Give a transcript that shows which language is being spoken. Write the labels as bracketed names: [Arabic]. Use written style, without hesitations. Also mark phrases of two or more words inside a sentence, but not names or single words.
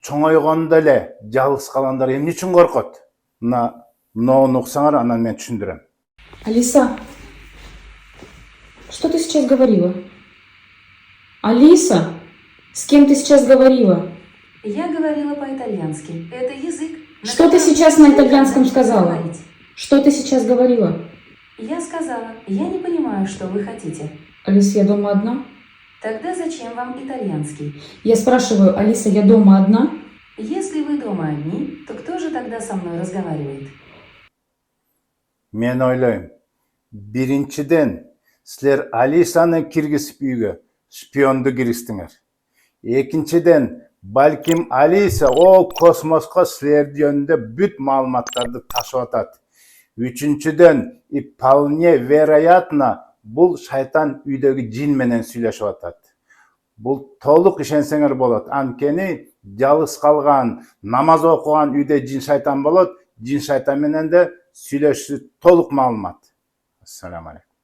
[Kyrgyz] чоңойгондо эле жалгыз калгандар эмне үчүн коркот? Мынауну уксаңар, анан мен түшүндүрөм. [Russian] Алиса, что ты сейчас говорила? Алиса, с кем ты сейчас говорила? Я говорила по-итальянски. Это язык. Что ты сейчас на итальянском сказала? Что ты сейчас говорила? Я сказала, я не понимаю, что вы хотите. Алиса, я дома одна? Тогда зачем вам итальянский? Я спрашиваю, Алиса, я дома одна? Если вы дома одни, то кто же тогда со мной разговаривает? [Kyrgyz] Мен ойлойм. Биринчиден, силер Алисаны киргизип үйгө шпионду киргиздиңер. Экинчиден, балким Алиса ол космоско силер жөнүндө бүт маалыматтарды ташып атат. Үчүнчүдөн, [Russian] и вполне вероятно, [Kyrgyz] бул шайтан үйдөгү жин менен сүйлөшүп атат. Бул толук ишенсеңер болот. Анткени жалгыз калган, намаз окуган үйдө жин шайтан болот. Жин шайтан менен де сүйлөшүү толук маалымат. [Arabic] السلام عليكم.